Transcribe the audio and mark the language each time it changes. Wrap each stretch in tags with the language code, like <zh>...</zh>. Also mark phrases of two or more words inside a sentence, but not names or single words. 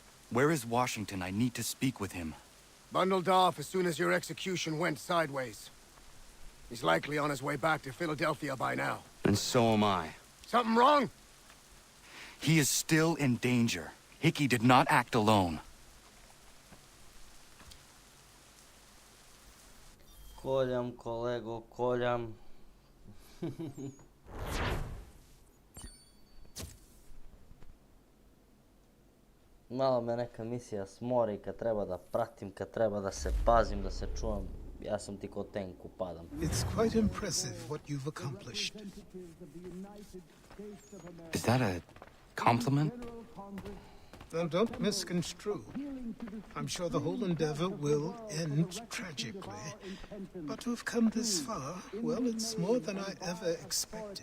<en>Where is Washington? I need to speak with him. Bundled off as soon as your execution went sideways. He's likely on his way back to Philadelphia by now. And so am I. Something wrong? He is still in danger. Hickey did not act alone.</en> <sr>Koljam, kolego, koljam. Malo me neka misija smori kad treba da pratim, kad treba da se pazim, da se čuvam. Ja sam ti ko tank, upadam.</sr> <en>It's quite impressive what you've accomplished. Is that a compliment? Now, don't misconstrue. I'm sure the whole endeavor will end tragically. But to have come this far, well, it's more than I ever expected.</en>